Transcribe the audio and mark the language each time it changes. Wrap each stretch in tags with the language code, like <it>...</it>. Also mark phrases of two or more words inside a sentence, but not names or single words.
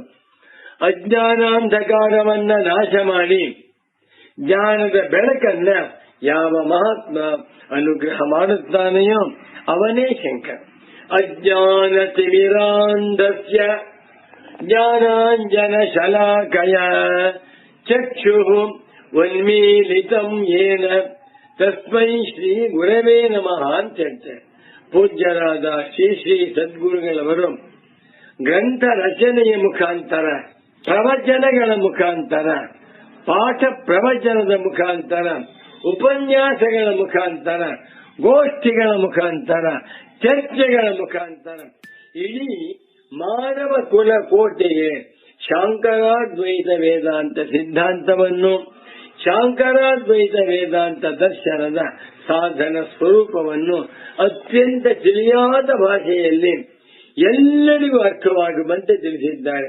<kn>ಅಜ್ಞಾನಾಂಧಕಾರವನ್ನ ನಾಶ ಮಾಡಿ ಜ್ಞಾನದ ಬೆಳಕನ್ನ ಯಾವ ಮಹಾತ್ಮ ಅನುಗ್ರಹ ಮಾಡುತ್ತಾನೆಯೋ ಅವನೇ ಶಂಕರ.</kn> <sa>ಅಜ್ಞಾನ ತಿಮಿರಾಂಧಸ್ಯ ಜ್ಞಾನಾಂಜನ ಶಲಾಕಯ ಚಕ್ಷುಃ ಉನ್ಮೀಲಿತಂ ಯೇನ ತಸ್ಮೈ ಶ್ರೀ ಗುರವೇ ನಮಃ</sa> <kn>ಅಂತ ಹೇಳ್ತಾರೆ. ಪೂಜ್ಯರಾದ ಶ್ರೀ ಸದ್ಗುರುಗಳವರು ಗ್ರಂಥ ರಚನೆಯ ಮುಖಾಂತರ, ಪ್ರವಚನಗಳ ಮುಖಾಂತರ, ಪಾಠ ಪ್ರವಚನದ ಮುಖಾಂತರ, ಉಪನ್ಯಾಸಗಳ ಮುಖಾಂತರ, ಗೋಷ್ಠಿಗಳ ಮುಖಾಂತರ, ಚರ್ಚೆಗಳ ಮುಖಾಂತರ ಇಡೀ ಮಾನವ ಕುಲ ಕೋಟೆಗೆ ಶಾಂಕರಾದ್ವೈತ ವೇದಾಂತ ಸಿದ್ಧಾಂತವನ್ನು, ಶಾಂಕರಾದ್ವೈತ ವೇದಾಂತ ದರ್ಶನದ ಸಾಧನ ಸ್ವರೂಪವನ್ನು ಅತ್ಯಂತ ತಿಳಿಯಾದ ಭಾಷೆಯಲ್ಲಿ ಎಲ್ಲರಿಗೂ ಅರ್ಥವಾಗುವಂತೆ ತಿಳಿಸಿದ್ದಾರೆ.</kn>